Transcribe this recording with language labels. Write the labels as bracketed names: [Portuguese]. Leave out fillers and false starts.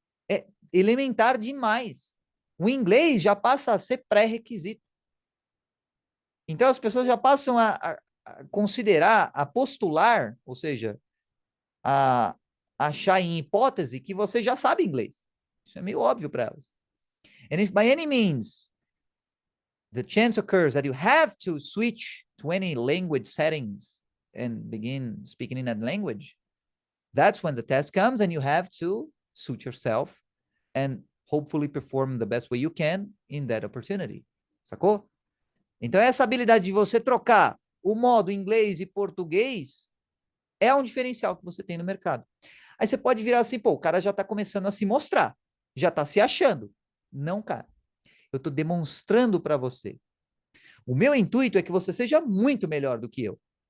[Portuguese] É elementar demais. O inglês já passa a ser pré-requisito. Então, as pessoas já passam a considerar, a postular, ou seja, a achar em hipótese que você já sabe inglês. Isso é meio óbvio para elas. [English] And if by any means the chance occurs that you have to switch to any language settings and begin speaking in that language, that's when the test comes and you have to suit yourself and hopefully perform the best way you can in that opportunity. [Portuguese] Sacou? Então, essa habilidade de você trocar o modo inglês e português é um diferencial que você tem no mercado. Aí você pode virar assim, pô, o cara já está começando a se mostrar, já está se achando. Não, cara. Eu estou demonstrando para você. O meu intuito é que você seja muito melhor do que eu.